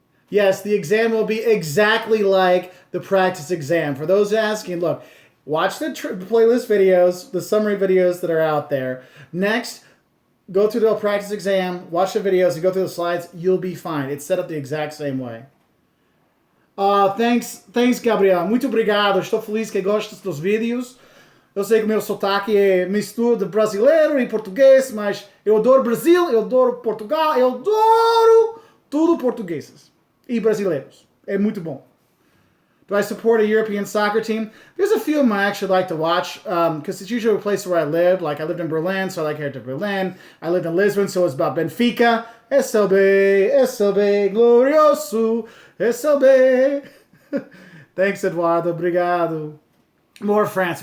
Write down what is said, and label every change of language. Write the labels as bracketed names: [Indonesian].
[English] Yes, the exam will be exactly like the practice exam. For those asking, look, watch the playlist videos, the summary videos that are out there. Next, go through the practice exam, watch the videos, and go through the slides. You'll be fine. It's set up the exact same way. Thanks, Gabriel. [Portuguese] Muito obrigado. Estou feliz que gostes dos vídeos. Eu sei que o meu sotaque é mistura de brasileiro e português, mas eu adoro Brasil, eu adoro Portugal, eu adoro tudo portugueses e brasileiros. É muito bom. [English] Do I support a European soccer team? There's a few of them I actually like to watch because it's usually a place where I lived. Like I lived in Berlin, so I like Hertha Berlin. I lived in Lisbon, so it's about Benfica. SLB, SLB, glorioso, SLB. Thanks, Eduardo. [Portuguese] Obrigado. [English] More France.